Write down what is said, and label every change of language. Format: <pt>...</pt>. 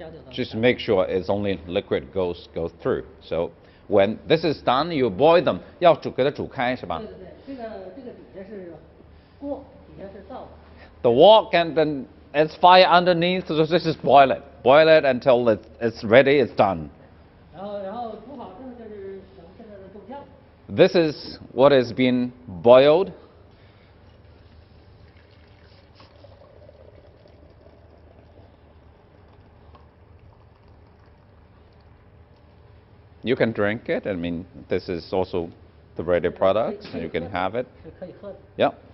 <en>Just make sure it's only liquid goes through. So when this is done, you boil them.</en> <zh>要给它煮开是吧？对对对，这个底下是锅，底下是灶。</zh> <en>The wok and then it's fire underneath, so this is boil it. Boil it until it's ready, it's done.</en> <zh>然后煮好之后就是现在的豆浆。</zh> <en>This is what is being boiled. You can drink it. I mean, this is also the ready product, and you can have it. Yeah.</en>